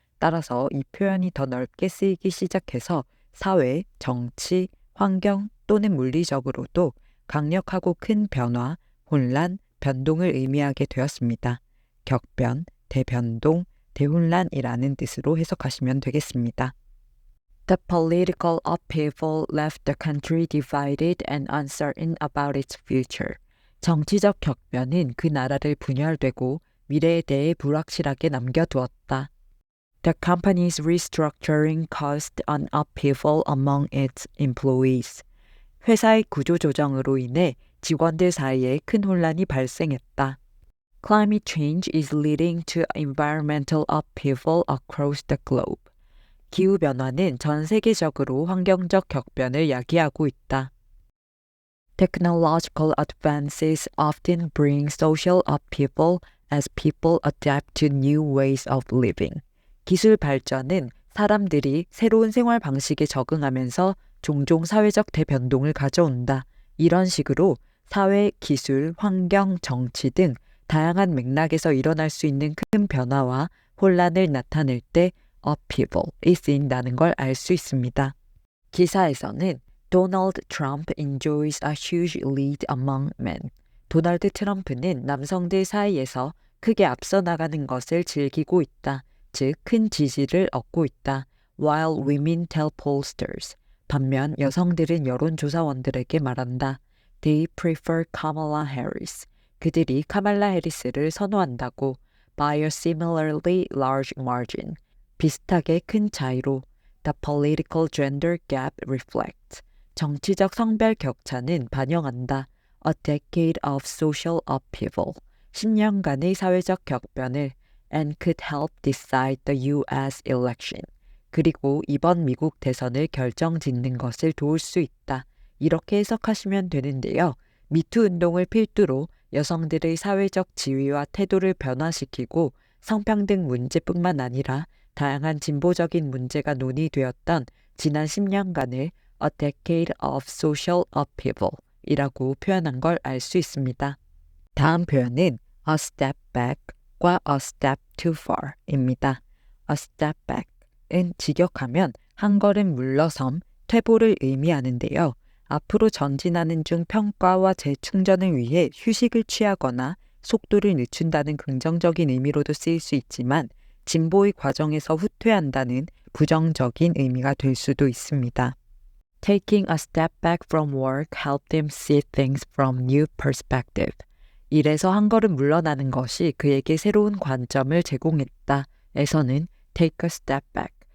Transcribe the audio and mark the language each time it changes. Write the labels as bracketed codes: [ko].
[ko] 따라서 이 표현이 더 넓게 쓰이기 시작해서 사회, 정치, 환경 또는 물리적으로도 강력하고 큰 변화, 혼란, 변동을 의미하게 되었습니다. 격변, 대변동, 대혼란이라는 뜻으로 해석하시면 되겠습니다. [en] The political upheaval left the country divided and uncertain about its future. [ko] 정치적 격변은 그 나라를 분열되고 미래에 대해 불확실하게 남겨두었다. [en] The company's restructuring caused an upheaval among its employees. [ko] 회사의 구조조정으로 인해 직원들 사이에 큰 혼란이 발생했다. [en] Climate change is leading to environmental upheaval across the globe. [ko] 기후변화는 전 세계적으로 환경적 격변을 야기하고 있다. [en] Technological advances often bring social upheaval as people adapt to new ways of living. [ko] 기술 발전은 사람들이 새로운 생활 방식에 적응하면서 종종 사회적 대변동을 가져온다. 이런 식으로 사회, 기술, 환경, 정치 등 다양한 맥락에서 일어날 수 있는 큰 변화와 혼란을 나타낼 때 upheaval이 쓰인다는 걸 알 수 있습니다. 기사에서는 [en] Donald Trump enjoys a huge lead among men. [ko] 도널드 트럼프는 남성들 사이에서 크게 앞서 나가는 것을 즐기고 있다. 즉, 큰 지지를 얻고 있다. [en] While women tell pollsters. [ko] 반면 여성들은 여론조사원들에게 말한다. [en] They prefer Kamala Harris. [ko] 그들이 카말라 해리스를 선호한다고. [en] By a similarly large margin. [ko] 비슷하게 큰 차이로. [en] The political gender gap reflects. [ko] 정치적 성별 격차는 반영한다. [en] A decade of social upheaval. [ko] 10년간의 사회적 격변을 [en] and could help decide the U.S. election. [ko] 그리고 이번 미국 대선을 결정짓는 것을 도울 수 있다. 이렇게 해석하시면 되는데요. 미투 운동을 필두로 여성들의 사회적 지위와 태도를 변화시키고 성평등 문제뿐만 아니라 다양한 진보적인 문제가 논의되었던 지난 10년간을 [en] A decade of social upheaval [ko] 이라고 표현한 걸 알 수 있습니다. 다음 표현은 a step back과 a step too far 입니다. a step back은 직역하면 한 걸음 물러섬, 퇴보를 의미하는데요. 앞으로 전진하는 중 평가와 재충전을 위해 휴식을 취하거나 속도를 늦춘다는 긍정적인 의미로도 쓰일 수 있지만 진보의 과정에서 후퇴한다는 부정적인 의미가 될 수도 있습니다. [en] Taking a step back from work helped him see things from new perspective. [ko] 일에서 한 걸음 물러나는 것이 그에게 새로운 관점을 제공했다. 에서는 take a step back.